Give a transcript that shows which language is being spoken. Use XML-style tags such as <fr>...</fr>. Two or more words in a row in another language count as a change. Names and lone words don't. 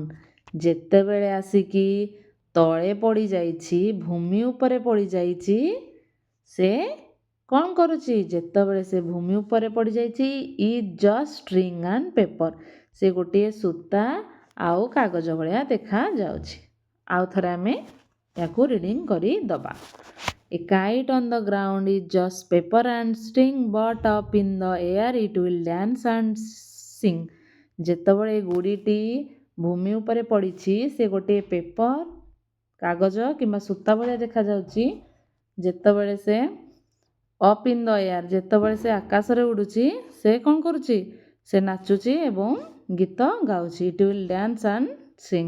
<or>ଯେତେବେଳେ ଆସିକି ତଳେ ପଡ଼ିଯାଇଛି, ଭୂମି ଉପରେ ପଡ଼ିଯାଇଛି, ସେ କ'ଣ କରୁଛି? ଯେତେବେଳେ ସେ ଭୂମି ଉପରେ ପଡ଼ିଯାଇଛି</or> <en>is just string and paper.</en> <or>ସେ ଗୋଟିଏ ସୂତା ଆଉ କାଗଜ ଭଳିଆ ଦେଖାଯାଉଛି। ଆଉ ଥରେ ଆମେ ୟାକୁ ରିଡ଼ିଂ କରିଦେବା।</or> <en>A kite on the ground is just paper and string, but up in the air it will dance and sing.</en> <or>ଯେତେବେଳେ ଗୁଡ଼ିଟି ଭୂମି ଉପରେ ପଡ଼ିଛି ସେ ଗୋଟିଏ ପେପର, କାଗଜ କିମ୍ବା ସୂତା ଭଳିଆ ଦେଖାଯାଉଛି। ଯେତେବେଳେ ସେ</or> <en>up in the air,</en> <or>ଯେତେବେଳେ ସେ ଆକାଶରେ ଉଡ଼ୁଛି ସେ କ'ଣ କରୁଛି? ସେ ନାଚୁଛି ଏବଂ ଗୀତ ଗାଉଛି।</or> <en>it will dance and sing.</en>